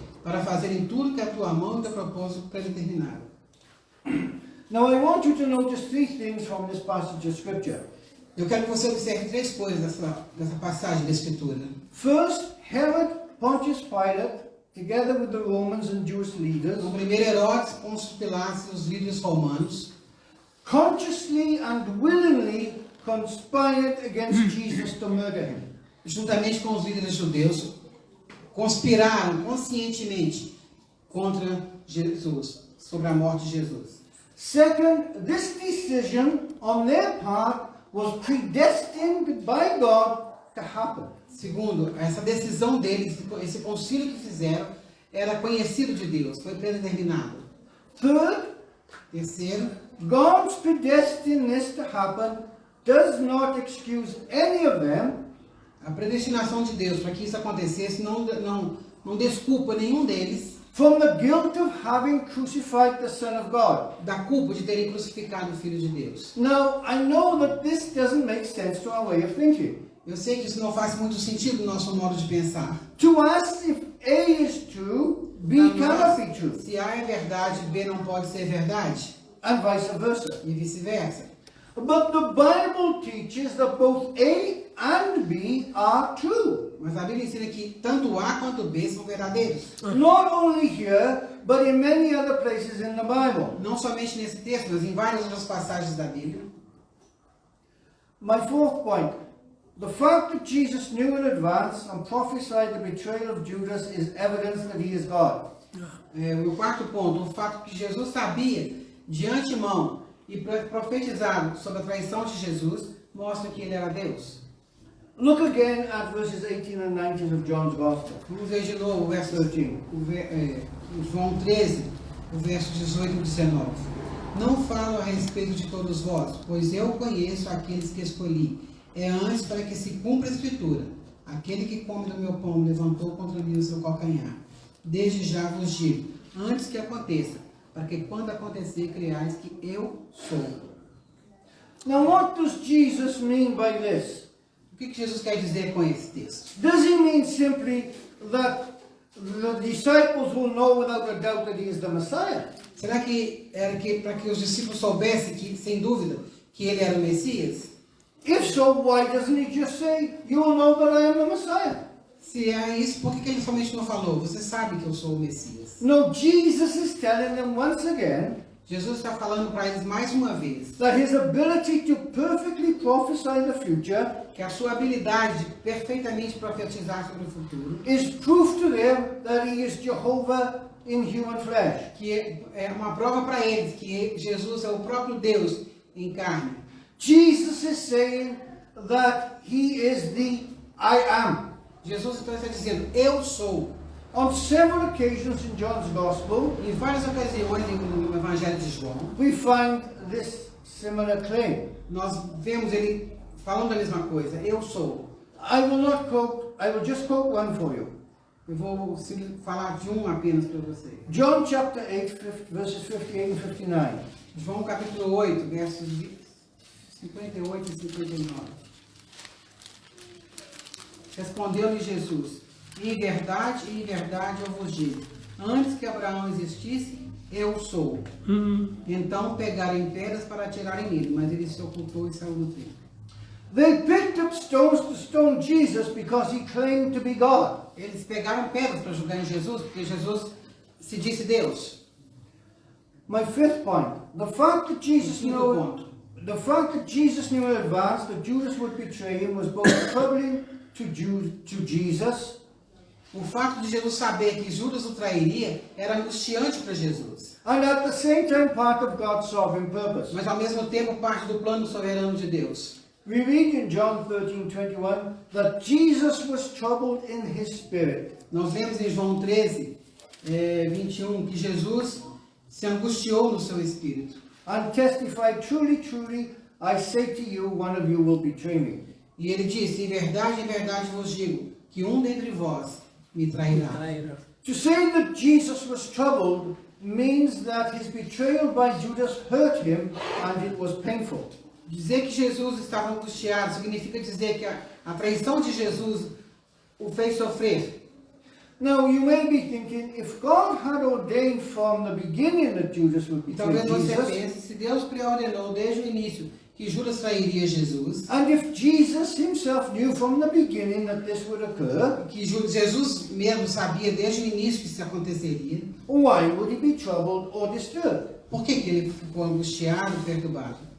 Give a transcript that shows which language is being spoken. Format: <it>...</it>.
<pt>Para fazerem tudo que a tua mão e o teu propósito predeterminaram.</pt> <en>Now I want you to notice three things from this passage of scripture.</en> <pt>Eu quero que você observe três coisas dessa passagem da Escritura.</pt> <en>First, Herod, Pontius Pilate, together with the Romans and Jewish leaders,</en> <pt>O primeiro, Herodes, Pôncio Pilatos e os líderes romanos,</pt> <en>consciously and willingly conspired against Jesus to murder him.</en> <pt>juntamente com os líderes judeus, conspiraram conscientemente contra Jesus, sobre a morte de Jesus.</pt> <en>Second, this decision on their part was predestined by God to happen.</en> <pt>Segundo, essa decisão deles, esse concílio que fizeram, era conhecido de Deus, foi predeterminado.</pt> <en>Third,</en> <pt>Terceiro,</pt> <en>God's predestinedness to happen does not excuse any of them</en> <pt>a predestinação de Deus para que isso acontecesse não desculpa nenhum deles</pt> <en>from the guilt of having crucified the Son of God.</en> <pt>da culpa de terem crucificado o Filho de Deus.</pt> <en>Now, I know that this doesn't make sense to our way of thinking.</en> <pt>Eu sei que isso não faz muito sentido no nosso modo de pensar.</pt> <en>To us, if A is true, B cannot be true,</en> <pt>Se A é verdade, B não pode ser verdade,</pt> <en>and vice versa.</en> <pt>e vice-versa.</pt> <en>But the Bible teaches that both A and B are true.</en> <pt>Mas a Bíblia ensina que tanto A quanto B são verdadeiros.</pt> <en>Not only here, but in many other places in the Bible.</en> <pt>Não somente nesse texto, mas em várias outras passagens da Bíblia.</pt> <en>My fourth point. The fact that Jesus knew in advance and prophesied the betrayal of Judas is evidence that he is God.</en> <pt>O quarto ponto, o fato que Jesus sabia de antemão e profetizado sobre a traição de Jesus, mostra que ele era Deus.</pt> <en>Look again at verses 18 and 19 of John's Gospel.</en> <pt>Vamos ver de novo o verso 13. João 13, o verso 18 e 19. Não falo a respeito de todos vós, pois eu conheço aqueles que escolhi. É antes para que se cumpra a escritura. Aquele que come do meu pão levantou contra mim o seu calcanhar. Desde já vos digo, antes que aconteça, para que quando acontecer, creiais que eu sou.</pt> <en>Now, what does Jesus mean by this?</en> <pt>O que Jesus quer dizer com esse texto?</pt> <en>Does he mean simply that the disciples will know without a doubt that he is the Messiah?</en> <pt>Será que era para que os discípulos soubessem, que, sem dúvida, que ele era o Messias?</pt> <en>If so, why doesn't he just say, you will know that I am the Messiah?</en> <pt>Se é isso, por que ele somente não falou? Você sabe que eu sou o Messias.</pt> <en>No, Jesus is telling them once again</en> <pt>Jesus está falando para eles mais uma vez</pt> <en>that his ability to perfectly prophesy the future</en> <pt>que a sua habilidade de perfeitamente profetizar sobre o futuro,</pt> <en>is proof to them that he is Jehovah in human flesh.</en> <pt>que é uma prova para eles que Jesus é o próprio Deus em carne.</pt> <en>Jesus is saying that he is the I am.</en> <pt>Jesus então está dizendo, eu sou.</pt> <en>On several occasions in John's Gospel,</en> <pt>Em várias ocasiões no Evangelho de João,</pt> <en>we find this similar claim.</en> <pt>nós vemos ele falando a mesma coisa, eu sou.</pt> <en>I will just quote one for you.</en> <pt>Eu vou falar de um apenas para você.</pt> <en>John chapter 8, verses 58 and 59.</en> <pt>João capítulo 8, versos 58 e 59. Respondeu-lhe Jesus, em verdade eu vos digo, antes que Abraão existisse, eu sou. Então pegaram pedras para atirarem nele, mas ele se ocultou e saiu do templo.</pt> <en>They picked up stones to stone Jesus because he claimed to be God.</en> <pt>Eles pegaram pedras para julgar em Jesus, porque Jesus se disse Deus.</pt> <en>My fifth point, the fact that Jesus</en> <pt>Quinto</pt> <en>knew</en> <pt>ponto.</pt> <en>the fact that Jesus knew in advance that Judas would betray him was both troubling to Jesus.</en> <pt>O fato de Jesus saber que Judas o trairia era angustiante para Jesus,</pt> <en>And at the same time part of God's sovereign purpose.</en> <pt>mas ao mesmo tempo parte do plano soberano de Deus.</pt> <en>We read in John 13:21 that Jesus was troubled in his spirit.</en> <pt>Nós lemos em João 13, 21, que Jesus se angustiou no seu espírito.</pt> <en>And testified, truly, truly, I say to you, one of you will betray me.</en> <pt>E ele disse, em verdade vos digo, que um dentre vós me trairá.</pt> <en>To say that Jesus was troubled means that his betrayal by Judas hurt him and it was painful.</en> <pt>Dizer que Jesus estava angustiado significa dizer que a traição de Jesus o fez sofrer.</pt> <en>Now you may be thinking, if God had ordained from the beginning that Judas would</en> <pt>E</pt> <en>betray</en> <pt>talvez você</pt> <en>Jesus,</en> <pt>pense, se Deus preordenou desde o início que Judas trairia Jesus,</pt> <en>and if Jesus himself knew from the beginning that this would occur,</en> <pt>que Jesus mesmo sabia desde o início que isso aconteceria,</pt> <en>why would he be troubled or disturbed?</en> <pt>por que ele ficou angustiado e perturbado?</pt>